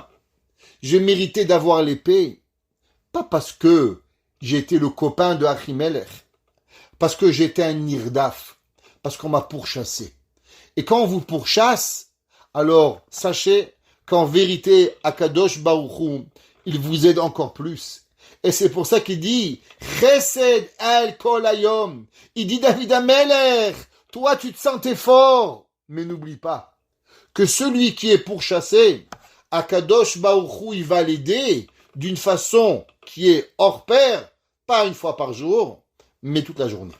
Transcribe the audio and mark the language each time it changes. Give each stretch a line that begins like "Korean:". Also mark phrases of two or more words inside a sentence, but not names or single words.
French: J'ai mérité d'avoir l'épée. Pas parce que j'étais le copain de Achimelech, parce que j'étais un nirdaf, parce qu'on m'a pourchassé. Et quand on vous pourchasse, alors sachez qu'en vérité,
Hebrew: הקדוש ברוך הוא,
French: il vous aide encore plus. Et c'est pour ça qu'il dit,
Hebrew: חסד אל כל היום.
French: Il dit, David Amelech, toi tu te sentais fort, mais n'oublie pas que celui qui est pourchassé,
Hebrew: הקדוש ברוך הוא,
French: il va l'aider d'une façon qui est hors pair, pas une fois par jour, mais toute la journée.